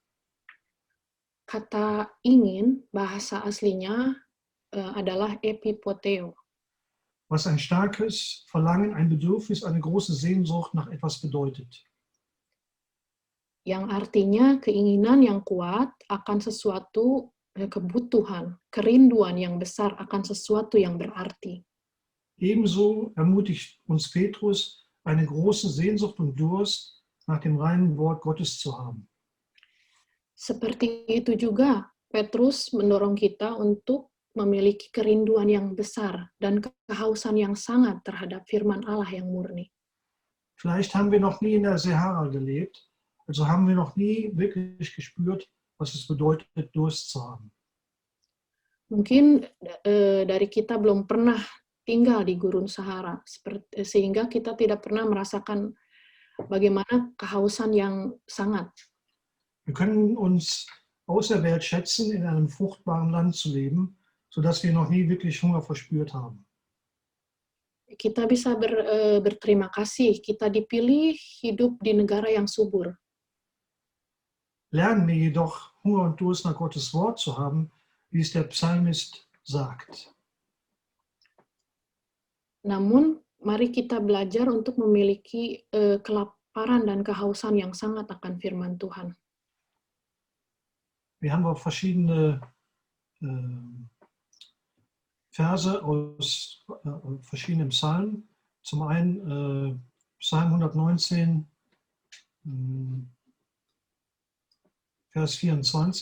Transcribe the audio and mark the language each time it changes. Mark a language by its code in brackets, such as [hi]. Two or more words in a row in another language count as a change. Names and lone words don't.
[id] Kata ingin, bahasa aslinya adalah epipoteo, [de] Was ein starkes Verlangen, ein Bedürfnis, eine große Sehnsucht nach etwas bedeutet. [id] yang artinya keinginan yang kuat akan sesuatu, kebutuhan, kerinduan yang besar akan sesuatu yang berarti. [de] Ebenso ermutigt uns Petrus, eine große Sehnsucht und Durst nach dem reinen Wort Gottes zu haben. [id] Seperti itu juga, Petrus mendorong kita untuk memiliki kerinduan yang besar dan kehausan yang sangat terhadap firman Allah yang murni. [de] Vielleicht haben wir noch nie in der Sahara gelebt, also haben wir noch nie wirklich gespürt, was es bedeutet, Durst zu haben. [id] Mungkin dari kita belum pernah tinggal di gurun Sahara, sehingga kita tidak pernah merasakan bagaimana kehausan yang sangat. [de] Wir können uns auserwählt schätzen, in einem fruchtbaren Land zu leben, sodass wir noch nie wirklich Hunger verspürt haben. [id] Kita bisa berterima kasih, kita dipilih hidup di negara yang subur. [de] Lernen wir jedoch, Hunger und Durst nach Gottes Wort zu haben, wie es der Psalmist sagt. [id] Namun, mari kita belajar untuk memiliki kelaparan dan kehausan yang sangat akan firman Tuhan. [de] Wir haben auch verschiedene Verse aus verschiedenen Psalmen. Zum einen Psalm 119, Vers 24.